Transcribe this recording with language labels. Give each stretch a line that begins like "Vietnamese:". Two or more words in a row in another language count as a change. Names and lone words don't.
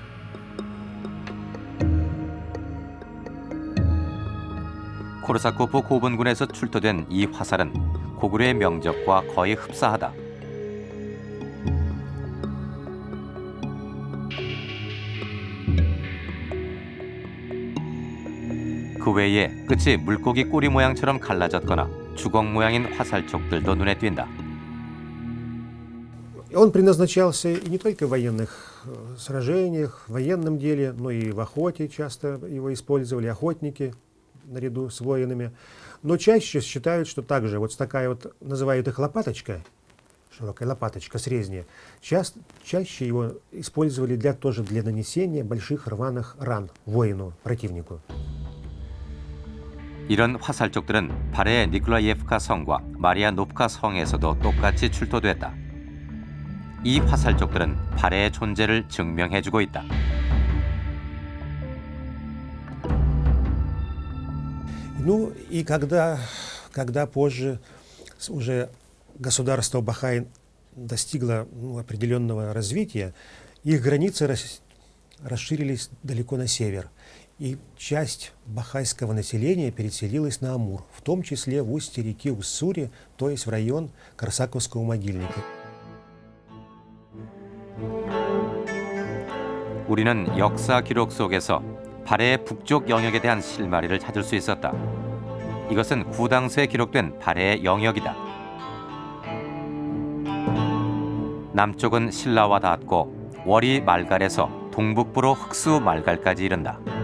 Korean: 코르사코프 고분군에서 출토된 이 화살은 고구려의 명적과 거의 흡사하다. 그 외에 끝이 물고기 꼬리 모양처럼 갈라졌거나 주걱 모양인 화살촉들도 눈에 띈다.
Russian: Он предназначался и не только в военных сражениях, в военном деле, но и в охоте часто его использовали охотники наряду с воинами. Но чаще считают, что также вот такая вот, называют их лопаточка, широкая лопаточка, срезня, чаще его использовали тоже для нанесения больших рваных ран воину, противнику.
Korean: 이런 화살촉들은 발해의 니콜라이예프카 성과 마리아 노프카 성에서도 똑같이 출토됐다. 이 화살촉들은 발해의 존재를 증명해주고 있다.
Russian: Ну и когда позже уже государство Бахай достигло определенного развития, их границы расширились далеко на север. И часть бахайского населения переселилась на Амур, в том числе в устье реки Уссури, то есть в район Корсаковского могильника.
Korean: 우리는 역사 기록 속에서 발해의 북쪽 영역에 대한 실마리를 찾을 수 있었다. 이것은 구당서에 기록된 발해의 영역이다. 남쪽은 신라와 닿았고 월이 말갈에서 동북부로 흑수 말갈까지 이른다.